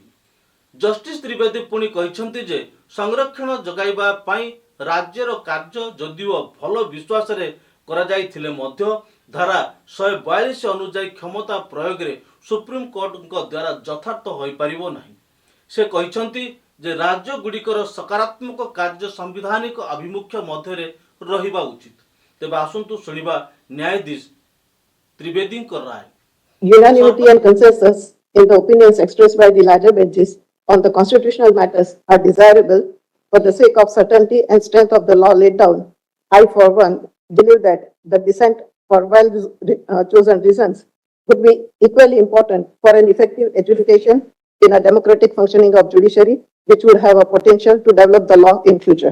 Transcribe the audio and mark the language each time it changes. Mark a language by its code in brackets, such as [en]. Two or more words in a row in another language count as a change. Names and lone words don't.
[or] ଜଷ୍ଟିସ ତ୍ରିବେଦୀ ପୁଣି କହିଛନ୍ତି ଯେ ସଂରକ୍ଷଣ ଯୋଗାଇବା ପାଇଁ ରାଜ୍ୟର କାର୍ଯ୍ୟ ଯଦିଓ ଭଲ ବିଶ୍ୱାସରେ କରାଯାଇଥିଲେ ମଧ୍ୟ ଧାରା 142 ଅନୁଯାୟୀ କ୍ଷମତା ପ୍ରୟୋଗରେ ସୁପ୍ରିମକୋର୍ଟଙ୍କ ଦ୍ୱାରା ଯଥାର୍ଥ ହୋଇପାରିବ ନାହିଁ। ସେ କହିଛନ୍ତି ଯେ ରାଜ୍ୟଗୁଡ଼ିକର ସକାରାତ୍ମକ କାର୍ଯ୍ୟ ସାମ୍ବିଧାନିକ ଆଭିମୁଖ୍ୟ ମଧ୍ୟରେ ରହିବା ଉଚିତ। ତେବେ ଆସନ୍ତୁ ଶୁଣିବା ନ୍ୟାୟାଧୀଶ ତ୍ରିବେଦୀଙ୍କ ରାୟ। [en] Unanimity and consensus in the opinions expressed by the larger benches on the constitutional matters are desirable for the sake of certainty and strength of the law laid down. I, for one, believe that the dissent for chosen reasons would be equally important for an effective adjudication in a democratic functioning of judiciary, which would have a potential to develop the law in future.